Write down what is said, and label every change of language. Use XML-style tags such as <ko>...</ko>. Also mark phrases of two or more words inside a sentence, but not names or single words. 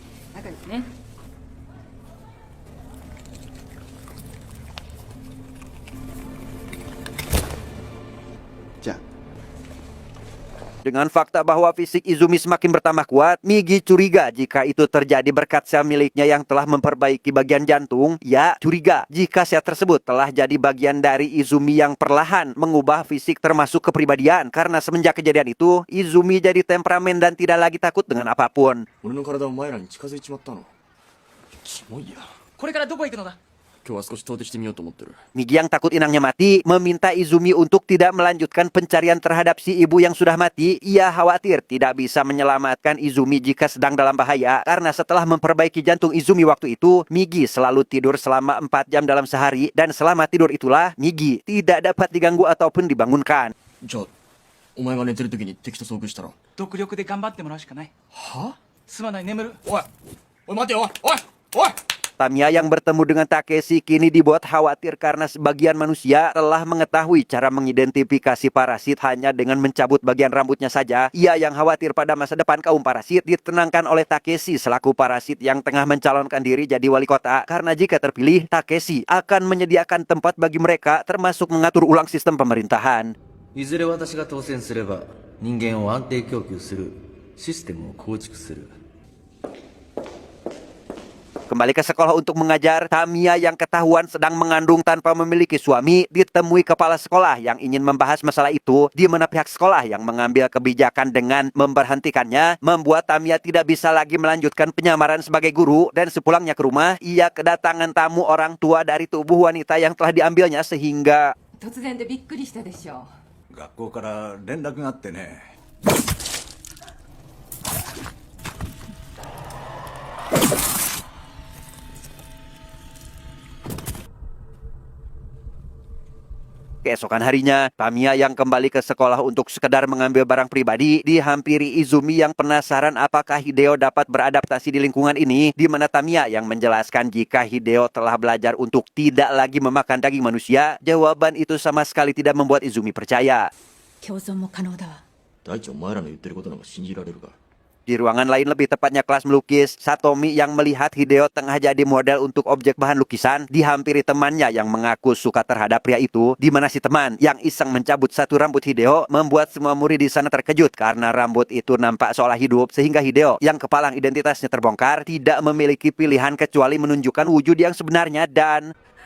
<id>Dengan fakta bahwa fisik Izumi semakin bertambah kuat, Migi curiga jika itu terjadi berkat sel miliknya yang telah memperbaiki bagian jantung. Ya, curiga jika sel tersebut telah jadi bagian dari Izumi yang perlahan mengubah fisik termasuk kepribadian. Karena semenjak kejadian itu, Izumi jadi temperamen dan tidak lagi takut dengan apapun.</id> <ja>俺の体お前らに近づいちまったの。キモいや。これからどこ行くのだ。今日は少し遠出してみようと思ってる。</ja> <id>Migi yang takut inangnya mati meminta Izumi untuk tidak melanjutkan pencarian terhadap si ibu yang sudah mati. Ia khawatir tidak bisa menyelamatkan Izumi jika sedang dalam bahaya, karena setelah memperbaiki jantung Izumi waktu itu, Migi selalu tidur selama 4 jam dalam sehari, dan selama tidur itulah Migi tidak dapat diganggu ataupun dibangunkan.</id> <ja>じゃあお前が寝てる時に敵と遭遇したら。独力で頑張ってもらうしかない。は？すまない、眠る。おいおい待てよおいおいおい。</ja> <id>Tamiya yang bertemu dengan Takeshi kini dibuat khawatir karena sebagian manusia telah mengetahui cara mengidentifikasi parasit hanya dengan mencabut bagian rambutnya saja. Ia yang khawatir pada masa depan kaum parasit ditenangkan oleh Takeshi selaku parasit yang tengah mencalonkan diri jadi wali kota. Karena jika terpilih, Takeshi akan menyediakan tempat bagi mereka termasuk mengatur ulang sistem pemerintahan.</id> <ja>いずれ私が当選すれば人間を安定供給するシステムを構築する。</ja> <id>Kembali ke sekolah untuk mengajar, Tamiya yang ketahuan sedang mengandung tanpa memiliki suami ditemui kepala sekolah yang ingin membahas masalah itu, di mana pihak sekolah yang mengambil kebijakan dengan memberhentikannya membuat Tamiya tidak bisa lagi melanjutkan penyamaran sebagai guru, dan sepulangnya ke rumah ia kedatangan tamu orang tua dari tubuh wanita yang telah diambilnya sehingga</id> <ja>突然でびっくりしたでしょう。学校から連絡があってね。</ja> <id>Keesokan harinya, Tamiya yang kembali ke sekolah untuk sekedar mengambil barang pribadi dihampiri Izumi yang penasaran apakah Hideo dapat beradaptasi di lingkungan ini, di mana Tamiya yang menjelaskan jika Hideo telah belajar untuk tidak lagi memakan daging manusia. Jawaban itu sama sekali tidak membuat Izumi percaya.</id> <ja>共存も可能だわ。大地お前らの言ってることなんか信じられるか。</ja> <id>Di ruangan lain, lebih tepatnya kelas melukis, Satomi yang melihat Hideo tengah jadi model untuk objek bahan lukisan dihampiri temannya yang mengaku suka terhadap pria itu, di mana si teman yang iseng mencabut satu rambut Hideo membuat semua murid di sana terkejut karena rambut itu nampak seolah hidup, sehingga Hideo yang kepalang identitasnya terbongkar tidak memiliki pilihan kecuali menunjukkan wujud yang sebenarnya dan</id>